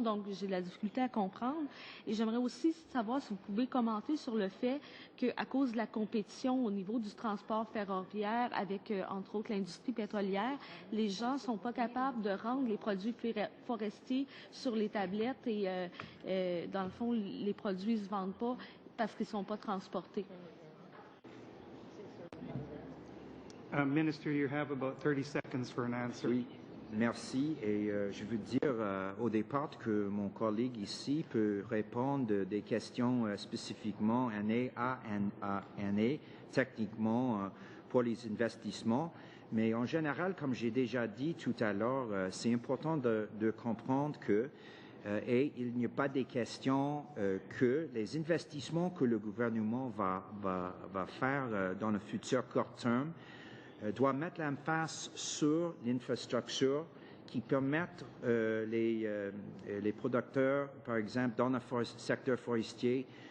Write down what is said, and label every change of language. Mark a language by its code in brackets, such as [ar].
[fr] Donc, j'ai de la difficulté à comprendre. Et j'aimerais aussi savoir si vous pouvez commenter sur le fait qu'à cause de la compétition au niveau du transport ferroviaire avec, entre autres, l'industrie pétrolière, les gens sont pas capables de rendre les produits forestiers sur les tablettes et, dans le fond, les produits se vendent pas parce qu'ils sont pas transportés. [en] Minister, you have about 30 seconds for an answer. [fr] Oui, merci. Et je veux dire au départ que mon collègue ici peut répondre des questions spécifiquement année à année, techniquement pour les investissements. Mais en général, comme j'ai déjà dit tout à l'heure, c'est important de comprendre que et il n'y a pas des questions que les investissements que le gouvernement va faire dans le futur court terme doit mettre l'emphase sur l'infrastructure qui permettent les producteurs, par exemple, dans le secteur forestier,